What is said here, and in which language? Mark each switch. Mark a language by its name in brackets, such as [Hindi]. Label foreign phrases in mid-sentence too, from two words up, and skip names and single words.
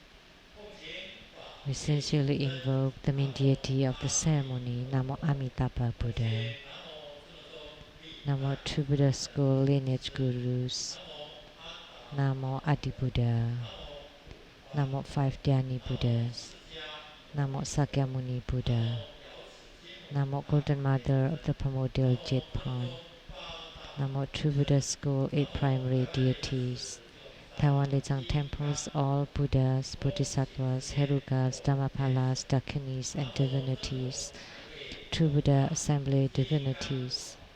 [English] We sincerely invoke the main deity of the ceremony, Namo Amitabha Buddha. Namo True Buddha School lineage Gurus. Namo Adi Buddha. Namo Five Dhyani Buddhas. Namo Sakyamuni Buddha. Namo Golden Mother of the Primordial Jade Pond. Namo True Buddha School, 8 primary deities. Taiwan Lei Tsang temples, all Buddhas, Bodhisattvas, Herukas, Dhammapalas, Dakinis, and divinities. True Buddha Assembly divinities.